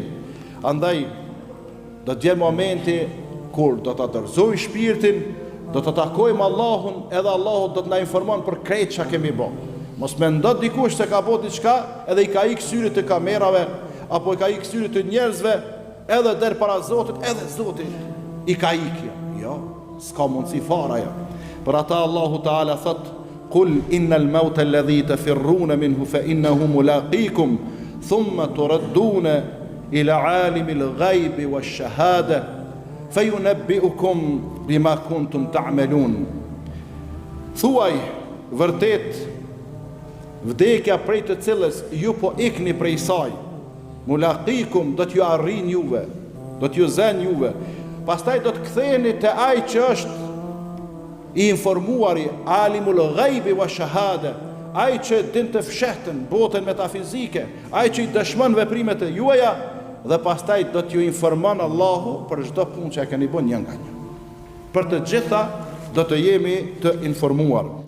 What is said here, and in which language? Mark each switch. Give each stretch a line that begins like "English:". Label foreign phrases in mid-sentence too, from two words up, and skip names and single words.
Albanian: Andaj do të vjen momenti kur do ta dorëzojmë shpirtin, do të takojmë Allahun, edhe Allahu do të na informon për krejt çka kemi bë. Mos mendo dikush se ka bë diçka edhe i ka ikë syrit të kamerave apo i ka ikë syrit të njerëzve edhe der para Zotit, edhe Zoti i ka ikë. Jo, s'ka mundësi fare ajo. Për ata Allahu Teala thot:
Arabic: "قل إن الموت الذي تفرون منه فإنه ملاقيكم ثم تردون إلى عالم الغيب والشهادة فينبئكم بما كنتم تعملون."
Albanian: Thuaj vërtet vdekja prej të cilës ju po ikni prej saj, mulaqikum, do t'ju arrin juve, do t'ju zen juve, pastaj do të ktheheni te ai që është i informuari,
Arabic: عالم الغيب والشهادة,
Albanian: ai që din të fshehtën botën metafizike, ai që i dëshmon veprimet e juaja, dhe pastaj do t'ju informon Allahu për çdo punë që e keni bën një nga një. Për të gjitha do të jemi të informuar.